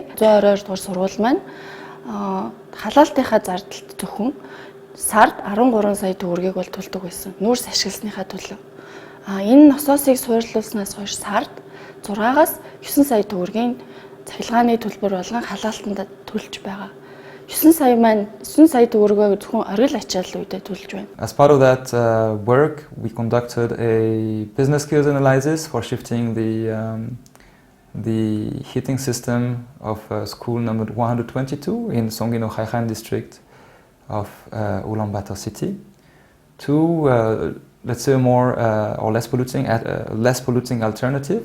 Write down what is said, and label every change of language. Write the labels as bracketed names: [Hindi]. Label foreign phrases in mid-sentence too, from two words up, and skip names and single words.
[Mongolian] 122 дугаар сургууль маань халаалтынхаа зардалд зөвхөн сард 13 сая төгрөгийг бол төлдөг байсан. Нүүрс ашигласныхаа төлөө. Энэ насоосыг суйрлуулснаас хойш сард 6-аас 9 сая төгрөгийн цахилгааны төлбөр болгон халаалтанд төлж байгаа. 9 сая төгрөгөө зөвхөн оргил ачаал үедээ төлж байна. [English] As part of that work, we conducted a business skills analysis for shifting the heating system of school number 122 in Songino Khaikhan district of Ulaanbaatar city to, let's say, a more or less polluting alternative.